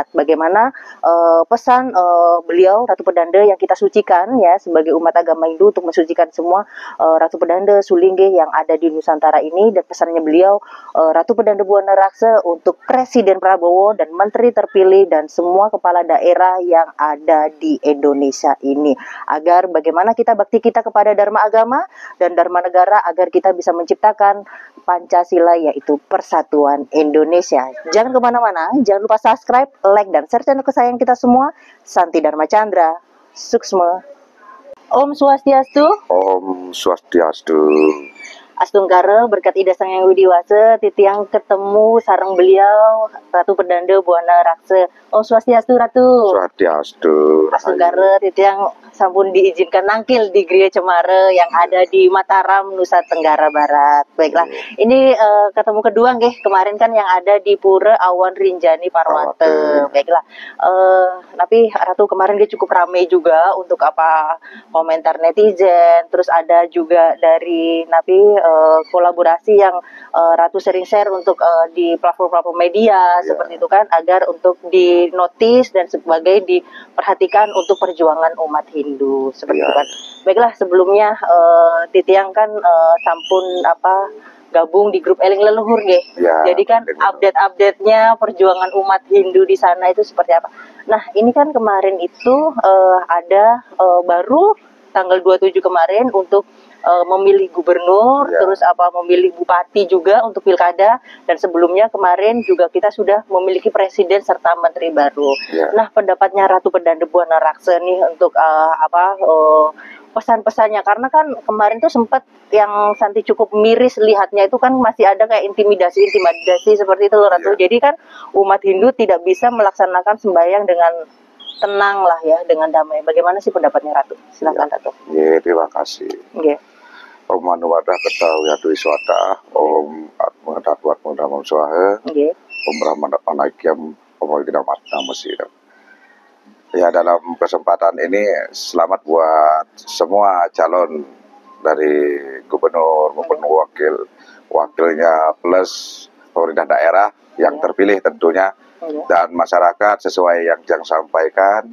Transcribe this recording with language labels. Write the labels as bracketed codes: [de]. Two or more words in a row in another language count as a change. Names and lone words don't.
[id] Bagaimana pesan beliau Ratu Pedanda yang kita sucikan ya sebagai umat agama Hindu untuk mensucikan semua Ratu Pedanda Sulingge yang ada di Nusantara ini, dan pesannya beliau Ratu Pedanda Buana Raksa untuk Presiden Prabowo dan Menteri terpilih dan semua kepala daerah yang ada di Indonesia ini, agar bagaimana kita bakti kita kepada Dharma agama dan Dharma negara, agar kita bisa menciptakan Pancasila, yaitu Persatuan Indonesia. Jangan kemana-mana, jangan lupa subscribe, like, dan share channel kesayangan kita semua, Santi Dharma Chandra, Suksma. [ban] Om Swastiastu. Om Swastiastu. [id] Astungkara berkat Ida Sang Yang Widiwasa, titiang ketemu sarang beliau Ratu Pedanda Buana Raksa. [ban] Om Swastiastu Ratu. Swastiastu. [id] Astungkara titiang sampun diizinkan nangkil di Gereja Cemara yang ada di Mataram, Nusa Tenggara Barat. Baiklah, ini ketemu kedua nggih, kemarin kan yang ada di Pura Awan Rinjani Parwata. Baiklah, tapi Ratu kemarin dia cukup ramai juga untuk apa komentar netizen, terus ada juga dari Nabi kolaborasi yang Ratu sering share untuk di platform-platform media seperti itu kan, agar untuk dinotis dan sebagai diperhatikan untuk perjuangan umat Hindu seperti itu kan. Baiklah, sebelumnya titiang kan sampun gabung di grup Eling Leluhur nggih. Jadi kan update-update-nya perjuangan umat Hindu di sana itu seperti apa. Nah, ini kan kemarin itu ada baru tanggal 27 kemarin untuk memilih gubernur, terus memilih bupati juga untuk pilkada, dan sebelumnya kemarin juga kita sudah memiliki presiden serta menteri baru. Nah, pendapatnya Ratu Pedanda Buana Raksa nih untuk pesan-pesannya, karena kan kemarin tuh sempat yang Santi cukup miris lihatnya itu kan masih ada kayak intimidasi seperti itu loh Ratu. Jadi kan umat Hindu tidak bisa melaksanakan sembahyang dengan tenang lah ya, dengan damai. Bagaimana sih pendapatnya Ratu? Silakan Ratu. Terima kasih. [sa] Om Manuwadah Ketawi Adu Iswata, Om Atmengatatuat Mudamam Swaha, Om Brahman Panakyam, Om Wikidamat Namasir. [id] Ya, dalam kesempatan ini selamat buat semua calon dari gubernur maupun wakilnya plus pemerintah daerah yang terpilih tentunya, dan masyarakat sesuai yang Jang sampaikan.